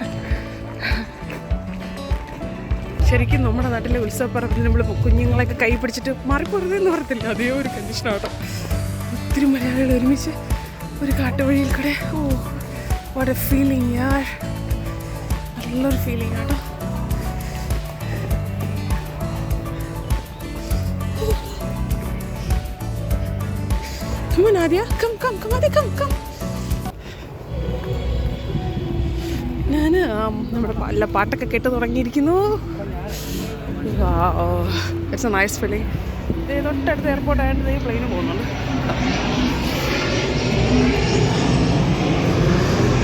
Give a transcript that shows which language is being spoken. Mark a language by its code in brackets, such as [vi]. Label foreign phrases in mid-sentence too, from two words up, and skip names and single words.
[ml] ശരിക്കും നമ്മുടെ നാട്ടിലെ ഉത്സവപ്പറമ്പിൽ നമ്മൾ കുഞ്ഞുങ്ങളെയൊക്കെ കൈ പിടിച്ചിട്ട് മാറിപ്പോരുതെന്ന് പറയത്തില്ല, അതേ ഒരു കണ്ടീഷനാട്ടോ. ഒത്തിരി മലയാളികൾ ഒരുമിച്ച് ഒരു കാട്ടുവഴിയിൽ കൂടെ. ഓ, [en] what a feeling [ml] യാർ. നല്ലൊരു ഫീലിംഗ് ആട്ടോ. [en] Come on, Nadia. Come, Nadia, come. [ml] ഞാൻ നമ്മുടെ എല്ലാ പാട്ടൊക്കെ കേട്ട് തുടങ്ങിയിരിക്കുന്നു. [en] it's a nice feeling. [ml] തൊട്ടടുത്ത് എയർപോർട്ട് ആയതുകൊണ്ട് ഈ പ്ലെയിന് പോകുന്നുണ്ട്.